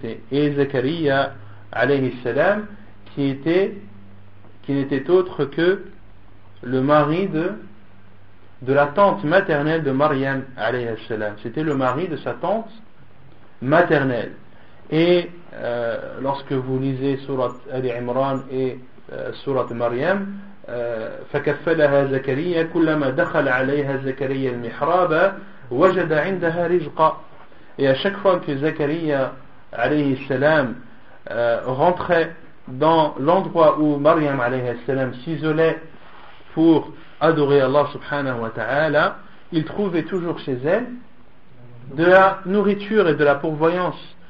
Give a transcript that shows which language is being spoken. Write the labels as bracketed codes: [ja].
[fr] Et Zakaria alayhi salam, qui n'était autre que le mari de la tante maternelle de Maryam alayhi salam. C'était le mari de sa tante maternelle. Et lorsque vous lisez Surat Al-Imran et Surat Maryam, [ar] فكفلها زكريا كلما دخل عليها زكريا المحراب وجد عندها رزقا. [fr] Et à chaque fois que Zakaria alayhi salam rentrait dans l'endroit où Maryam alayhi salam s'isolait pour adorer Allah subhanahu wa ta'ala, il trouvait toujours chez elle de la nourriture et de la pourvoyance.